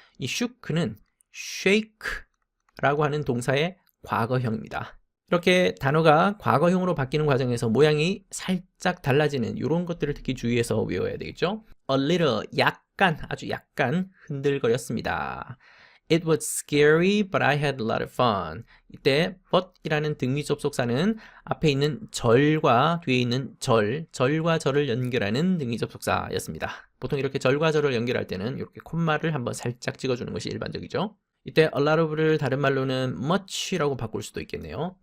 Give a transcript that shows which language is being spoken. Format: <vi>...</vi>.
<ko>이 shook는 shake라고 하는 동사의 과거형입니다. 이렇게 단어가 과거형으로 바뀌는 과정에서 모양이 살짝 달라지는 이런 것들을 특히 주의해서 외워야 되겠죠.</ko> <en>A little,</en> <ko>약간, 아주 약간 흔들거렸습니다.</ko> <en>It was scary, but I had a lot of fun.</en> <ko>이때 but이라는 등위 접속사는 앞에 있는 절과 뒤에 있는 절과 절을 연결하는 등위 접속사였습니다. 보통 이렇게 절과 절을 연결할 때는 이렇게 콤마를 한번 살짝 찍어주는 것이 일반적이죠. 이때 a lot of를 다른 말로는 much라고 바꿀 수도 있겠네요.</ko>